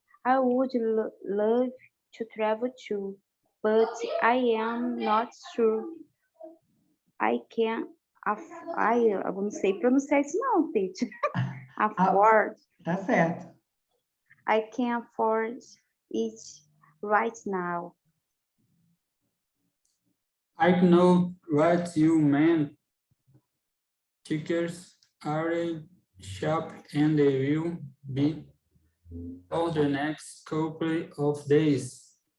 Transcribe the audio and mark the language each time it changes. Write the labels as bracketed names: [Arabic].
[English] I would love to travel too, but I am not sure I can. [Portuguese] Eu não sei pronunciar isso não, teacher. [English] Afford. [Portuguese] Tá certo. [English] I can afford it right now. I know what you mean. Tickets are cheap and they will be for the next couple of days.